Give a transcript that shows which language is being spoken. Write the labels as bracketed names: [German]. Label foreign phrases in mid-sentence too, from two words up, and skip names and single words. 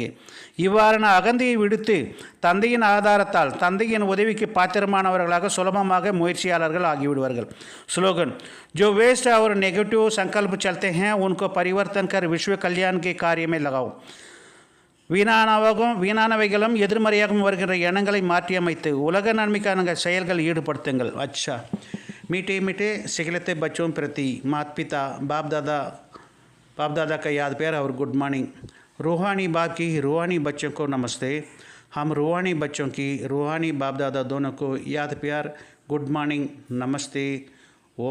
[Tamil] இவ்வாறான அகந்தையை விடுத்து தந்தையின் ஆதாரத்தால் தந்தையின் உதவிக்கு பாத்திரமானவர்களாக சுலபமாக முயற்சியாளர்கள் ஆகிவிடுவார்கள். [Hindi] ஸ்லோகன் जो वेस्ट और नेगेटिव संकल्प चलते हैं उनको परिवर्तन कर विश्व कल्याण के कार्य में लगाओ. [Tamil] வீணானவைகளும் எதிர்மறையாகவும் வருகின்ற எண்ணங்களை மாற்றியமைத்து உலக நன்மைக்கான செயல்கள் ஈடுபடுத்துங்கள். [Hindi] अच्छा मीठे मीठे सिखलते बच्चों प्रति माता पिता बाप दादा का याद प्यार और [English] good morning. [Hindi] रूहानी बाप की रूहानी बच्चों को नमस्ते. हम रूहानी बच्चों की रूहानी बाप दादा दोनों को याद प्यार [English] good morning [Hindi] नमस्ते.